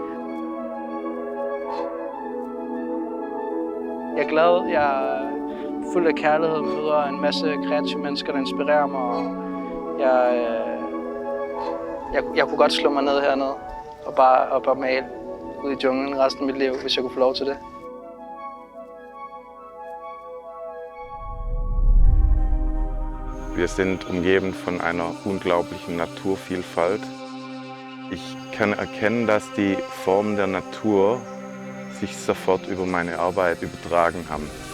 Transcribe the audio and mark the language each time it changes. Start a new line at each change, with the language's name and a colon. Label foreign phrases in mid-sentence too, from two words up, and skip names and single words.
Danish: Jeg er glad, jeg er fuld af kærlighed, møder en masse kreative mennesker, der inspirerer mig. Og jeg kunne godt slå mig ned hernede og bare male ude i junglen resten af mit liv, hvis jeg kunne få lov til det.
German: Wir sind umgeben von einer unglaublichen Naturvielfalt. Ich kann erkennen, dass die Formen der Natur sich sofort über meine Arbeit übertragen haben.